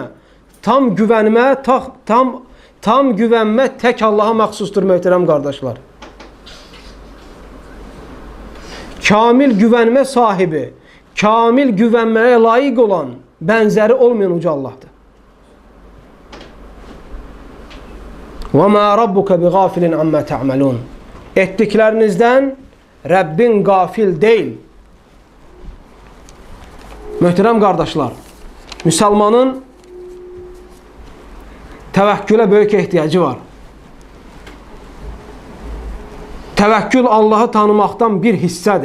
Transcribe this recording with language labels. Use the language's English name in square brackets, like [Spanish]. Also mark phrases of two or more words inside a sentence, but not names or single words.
[Azerbaijani] Tam güvənmə tək Allaha məxsusdur möhtərəm qardaşlar. Kamil güvənmə sahibi, kamil güvənməyə layiq olan, bənzəri olmayan uca Allahdır. [Arabic] وَمَا رَبُّكَ بِغَافِلٍ عَمَّا تَعْمَلُونَ. [Azerbaijani] Etdiklərinizdən Rəbbin qafil deyil. Möhtərəm qardaşlar, müsəlmanın təvəkkülə böyük ehtiyacı var. Təvəkkül Allahı tanımaqdan bir hissədir.